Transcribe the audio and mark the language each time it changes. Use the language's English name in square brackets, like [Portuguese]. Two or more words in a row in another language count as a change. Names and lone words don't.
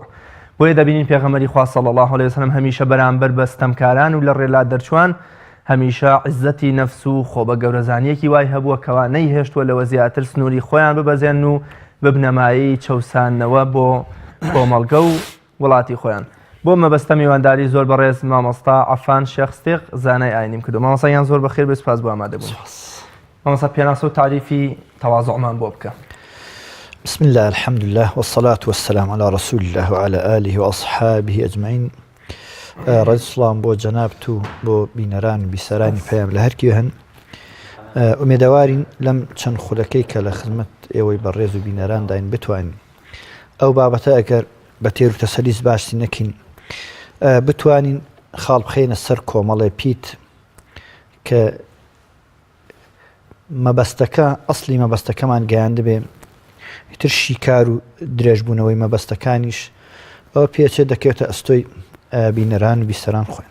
[Central Kurdish] بۆیە دەبینین پێغەمبەری خوا [Arabic] صلی الله علیه وسلم [Central Kurdish] هەمیشە بەرامبەر بە ستەمکاران و لە ڕێلا دەرچوان هەمیشە عیزەتی نەفس و خۆ بە گەورەزانیەکی وای هەبووە کەوا نەیهێشتووە لەوە زیاتر سنووری خۆیان ببەزێن و ببنەمایی چەوسانەوە بۆ کۆمەڵگە و وڵاتی خۆیان. بۆ مەبەستە میوانداری زۆر بەڕێز مامۆستا عەفان شێخ ستیق زانای ئاینیم کردو. مامۆستایان زۆر بەخێر بێ، سوپاس بۆ ئامادەبوون. مامۆستا پێناسە و تعریفی تەواضوعمان بۆ بکە. [Arabic] بسم الله الحمد لله والصلاة والسلام على رسول الله وعلى آله وأصحابه أجمعين. [Central Kurdish] ڕێز سڵام بۆ جەنابت و بۆ بینەران و بیسەرانی پەیام لە هەرکوێ هەن. ئومێدەوارین لەم چەند خولەکەی کە لە خزمەت ئێوەی بەڕێز و بینەران داین بتوانین ئەو بابەتە ئەگەر بە تێر و تەسەلیس باشی نەکەین بتوانین خاڵ بخەینە سەر کۆمەڵێ پیت کە مەبەستەکە ئەسڵی مەبەستەکەمان گەیاندە بێ ئیتر شیکار و درێژبوونەوەی مەبەستەکانیش ئەوە پێچێ دەکەوێتە ئەستۆی بینەران و بیسەران خۆین.